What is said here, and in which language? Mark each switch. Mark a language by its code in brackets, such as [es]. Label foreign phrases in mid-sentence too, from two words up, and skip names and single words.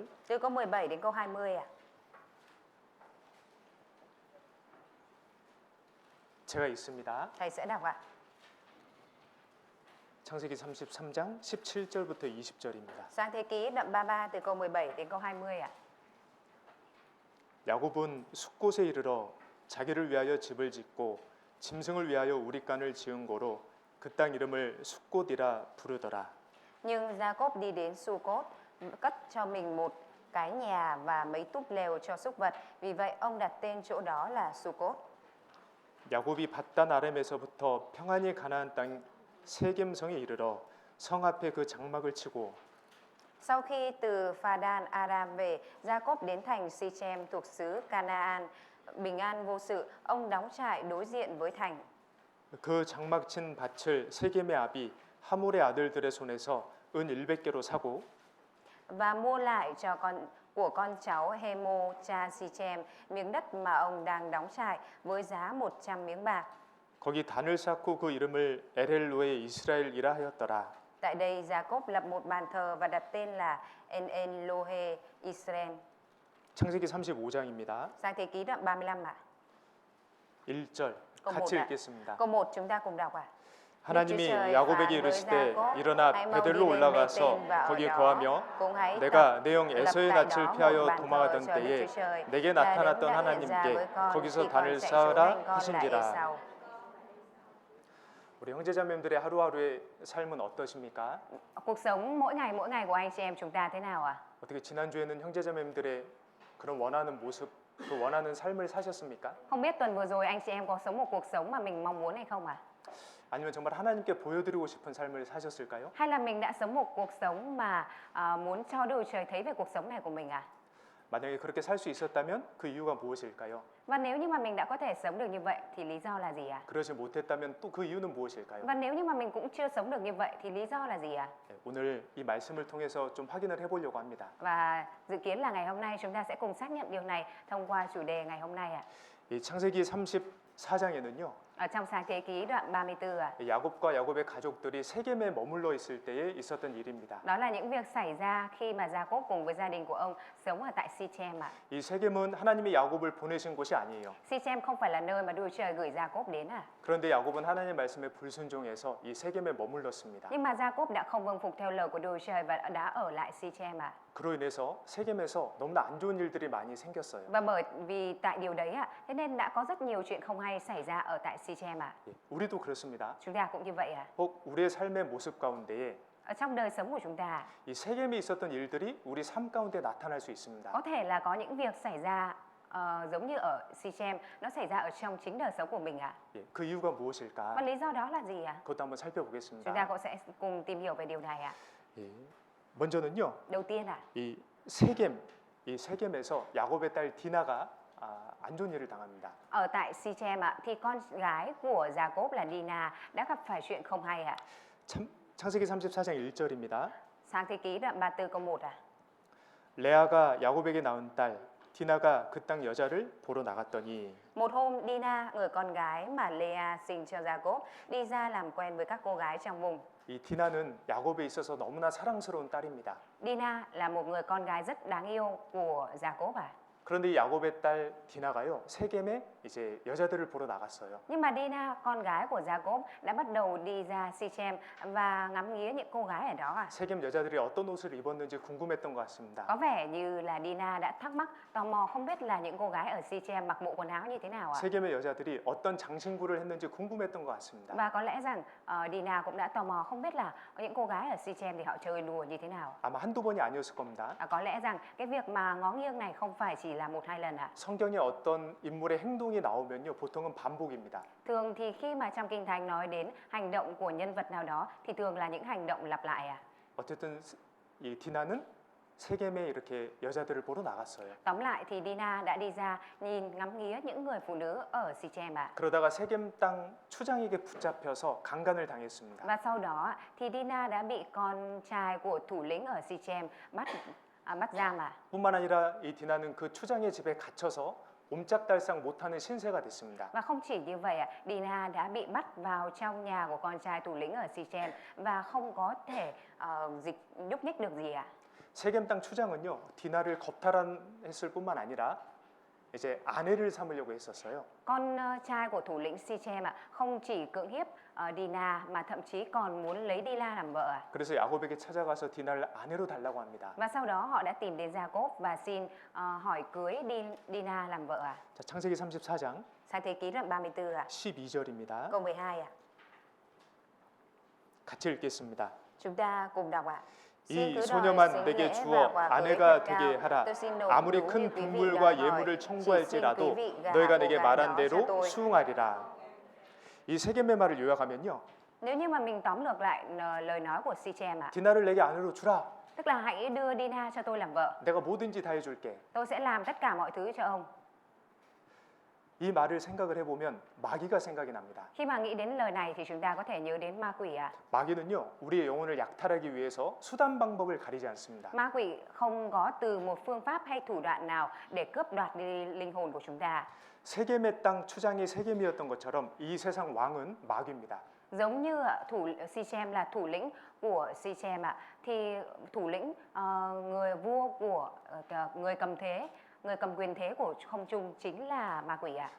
[vi] Từ câu 17 đến câu 20 ạ. [ko] 제가 있습니다. [vi] Thầy sẽ đọc ạ. [ko] 창세기 33장 17절부터 20절입니다. [vi] Sáng Thế Ký đoạn 33 từ câu 17 đến câu 20 ạ. [ko] 야곱은 숫곳에 이르러 자기를 위하여 집을 짓고 짐승을 위하여 우릿간을 지은 고로 그 땅 이름을 숫곳이라 부르더라. [vi] Nhưng Jacob đi đến Sucot, cất cho mình một cái nhà và mấy túp lều cho súc vật. Vì vậy ông đặt tên chỗ đó là Sucot. [ko] 야곱이 밧단 아람에서부터 평안히 가나안 땅 세겜성에 이르러 성 앞에 그 장막을 치고 [vi] Sau khi từ Phadan Aram về, Jacob đến thành Sichem thuộc xứ Canaan, bình an vô sự, ông đóng trại đối diện với thành. [ko] 그 장막 친 밭을 세겜의 아비 하몰의 아들들의 손에서 은 100개로 사고 [vi] Và mua lại của con cháu Hemo cha Sichem miếng đất mà ông đang đóng trại với giá 100 miếng bạc. [ko] 거기 단을 쌓고 그 이름을 엘엘로의 이스라엘이라 하였더라. [vi] Tại đây Jacob lập một bàn thờ và đặt tên là En Elohe Israel. [ko] 창세기 35장입니다. [vi] Sáng Thế Ký đoạn 35 ạ. [ko] 1절 [vi] câu [ko] 같이 [vi] 1 ạ. [ko] 읽겠습니다. [vi] Câu 1 chúng ta cùng đọc ạ. [ko] 하나님이 야곱에게 이르시되 일어나 베델로 올라가서 거기에 거하며 내가 내 형 에서의 낯을 피하여 도망하던 때에 내게 나타났던 하나님께 거기서 단을 쌓으라 하신지라. 우리 형제자매들의 하루하루의 삶은 어떠십니까? [vi] Cuộc sống mỗi ngày của anh chị em chúng ta thế nào ạ? [ko] 어떻게 지난주에는 형제자매들의 그런 원하는 모습, 그 원하는 삶을 사셨습니까? [vi] Không biết tuần vừa rồi anh chị em có sống một cuộc sống mà mình mong muốn hay không ạ? [ko] 아니면 정말 하나님께 보여드리고 싶은 삶을 사셨을까요? [vi] Hay là mình đã sống một cuộc sống mà muốn cho Đức Chúa Trời thấy về cuộc sống này của mình ạ? [ko] 만약에 그렇게 살 수 있었다면 그 이유가 무엇일까요? [vi] Và nếu như mà mình đã có thể sống được như vậy thì lý do là gì ạ? [ko] 그러지 못했다면 또 그 이유는 무엇일까요? [vi] Và nếu như mà mình cũng chưa sống được như vậy thì lý do là gì ạ? [ko] 네, 오늘 이 말씀을 통해서 좀 확인을 해보려고 합니다. [vi] Và dự kiến là ngày hôm nay chúng ta sẽ cùng xác nhận điều này thông qua chủ đề ngày hôm nay ạ. [ko] 이 창세기 34장에는요. [vi] Ở trong Sáng Thế Ký đoạn 34 ạ. [ko] 야곱과 야곱의 가족들이 세겜에 머물러 있을 때에 있었던 일입니다. [vi] Đó là những việc xảy ra khi mà Gia-cốp cùng với gia đình của ông sống ở tại Si-chem ạ. [ko] 이 세겜은 하나님이 야곱을 보내신 곳이 아니에요. [vi] Si-chem không phải là nơi mà Đức Trời gửi Gia-cốp đến à? [ko] 그런데 야곱은 하나님의 말씀에 불순종해서 이 세겜에 머물렀습니다. [vi] Nhưng mà Gia-cốp đã không vâng phục theo lời của Đức Trời và đã ở lại Si-chem ạ. [ko] 그로 인해서 세겜에서 너무나 안 좋은 일들이 많이 생겼어요. [vi] Và bởi vì tại điều đấy ạ, thế nên đã có rất nhiều chuyện không hay xảy ra ở tại Si-chem ạ. [ko] 예, 우리도 그렇습니다. [vi] Chúng ta cũng như vậy ạ. [ko] 혹 우리의 삶의 모습 가운데에 [vi] Ở trong đời sống của chúng ta, [ko] 이 세겜에 있었던 일들이 우리 삶 가운데 나타날 수 있습니다. [vi] có thể là có những việc xảy ra giống như ở Si-chem, nó xảy ra ở trong chính đời sống của mình ạ. [ko] 예, 그 이유가 [vi] Và [ko] 무엇일까? [vi] lý do đó là gì ạ? [ko] 그것도 한번 [vi] Chúng ta [ko] 살펴보겠습니다. [vi] cũng sẽ cùng tìm hiểu về điều này ạ. [ko] 예, 먼저는요, [vi] Đầu tiên ạ, [ko] 이 세겜, 이 세겜에서 야곱의 딸 디나가 안 좋은 일을 당합니다. [vi] ở tại Si-chem ạ, thì con gái của Gia-cốp là Dina đã gặp phải chuyện không hay ạ. [ko] 창세기 34장 1절입니다. [vi] Sáng Thế Ký đoạn 34 câu 1 ạ. [ko] 레아가 야곱에게 낳은 딸 디나가 그 땅 여자를 보러 나갔더니 [vi] Một hôm Dina, người con gái mà Lea sinh cho Gia-cốp, đi ra làm quen với các cô gái trong vùng. [ko] 이 디나는 야곱에 있어서 너무나 사랑스러운 딸입니다. [vi] Dina là một người con gái rất đáng yêu của Gia-cốp ạ. [ko] 그런데 이 야곱의 딸 디나가요 세겜에 이제 여자들을 보러 나갔어요. [vi] Nhưng mà Dina, con gái của Gia-cốp, đã bắt đầu đi ra Si-chem và ngắm nghía những cô gái ở đó ạ. [ko] 세겜 여자들이 어떤 옷을 입었는지 궁금했던 것 같습니다. [vi] Có vẻ như là Dina đã thắc mắc, tò mò không biết là những cô gái ở Si-chem mặc bộ quần áo như thế nào ạ. [ko] 세겜의 여자들이 어떤 장신구를 했는지 궁금했던 것 같습니다. [vi] Và có lẽ rằng Dina cũng đã tò mò không biết là những cô gái ở Si-chem thì họ chơi đùa như thế nào. [ko] 아마 한두 번이 아니었을 겁니다. [vi] Có lẽ rằng cái việc mà ngó nghiêng này không phải chỉ là một hai lần ạ. [ko] 성경에 어떤 인물의 행동이 나오면요 보통은 반복입니다. [vi] Thường thì khi mà trong Kinh Thánh nói đến hành động của nhân vật nào đó thì thường là những hành động lặp lại ạ. [ko] 어쨌든 이 디나는 세겜에 이렇게 여자들을 보러 나갔어요. [vi] Tóm lại thì Dina đã đi ra nhìn ngắm nghía những người phụ nữ ở Si-chem ạ. [ko] 그러다가 세겜 땅 추장에게 붙잡혀서 강간을 당했습니다. [vi] Và sau đó thì Dina đã bị con trai của thủ lĩnh ở Si-chem bắt giam ạ. [ko] 뿐만 아니라 이 디나는 그 추장의 집에 gat혀서 옴짝달싹 못하는 신세가 됐습니다. [vi] Và không chỉ như vậy ạ, Dina đã bị bắt vào trong nhà của con trai thủ lĩnh ở Si-chem và không có thể nhúc nhích được gì ạ. [ko] 세겜 땅 추장은요 디나를 겁탈했을 뿐만 아니라 이제 아내를 삼으려고 했었어요. [vi] Con trai của thủ lĩnh Si-chem ạ, không chỉ cưỡng hiếp Dina mà thậm chí còn muốn lấy Dina làm vợ ạ. [ko] 그래서 야곱에게 찾아가서 디나를 아내로 달라고 합니다. [vi] Và sau đó họ đã tìm đến Gia-cốp và xin hỏi cưới Dina làm vợ ạ. [ko] 자, 창세기 34장 [vi] Sáng Thế Ký đoạn 34 ạ. [ko] 12절입니다. [vi] Câu 12 ạ. [ko] 같이 읽겠습니다. [vi] Chúng ta cùng đọc ạ. [ko] 이 소녀만 내게 주어 아내가 되게 하라. 아무리 큰 동물과 예물을 청구할지라도 너희가 내게 말한 대로 수응하리라. 이 세겜의 말을 요약하면요. [vi] Nếu như mà mình tóm lược lại lời nói của Si-chem ạ, [ko] 디나를 내게 아내로 주라. [vi] tức là hãy đưa Dina cho tôi làm vợ. [ko] 내가 뭐든지 다 해줄게. [vi] Tôi sẽ làm tất cả mọi thứ cho ông. [ko] 이 말을 생각을 해보면 마귀가 생각이 납니다. [vi] Khi mà nghĩ đến lời này thì chúng ta có thể nhớ đến ma quỷ ạ. [ko] 마귀는요 우리의 영혼을 약탈하기 위해서 수단 방법을 가리지 않습니다. [vi] Ma quỷ không có từ một phương pháp hay thủ đoạn nào để cướp đoạt đi linh hồn của chúng ta. [ko] 세겜의 땅 추장이 세겜이었던 것처럼 이 세상 왕은 마귀입니다. [vi] Giống như Si-chem là thủ lĩnh của Si-chem ạ, thì thủ lĩnh người vua của người cầm quyền thế của không trung chính là ma quỷ ạ.